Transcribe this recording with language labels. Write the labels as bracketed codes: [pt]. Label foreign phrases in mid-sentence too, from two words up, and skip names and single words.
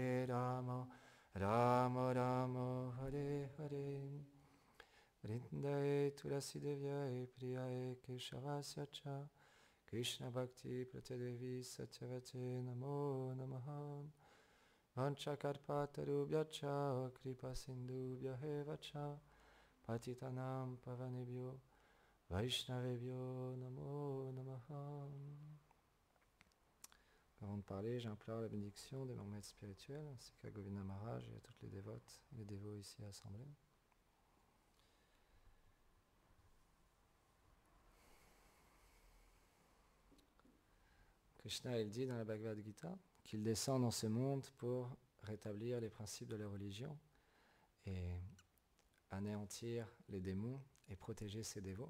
[sa] Rama Rama Hare Hare Vrindaye Tulasi Devyaye Priyaye Keshavasya Cha Krishna Bhakti Pratadevi Satyavate Namo Namaha Vanchakarpatarubhyacha Kripa Sindhubhyahe Cha Patitanam Pavanebhyo Vaishnavebhyo Namo Namaha. [fr] Avant de parler, j'implore la bénédiction de mon maître spirituel ainsi qu'à Govinda Maharaj et à toutes les dévotes et les dévots ici assemblés. Krishna, il dit dans la Bhagavad Gita qu'il descend dans ce monde pour rétablir les principes de la religion et anéantir les démons et protéger ses dévots.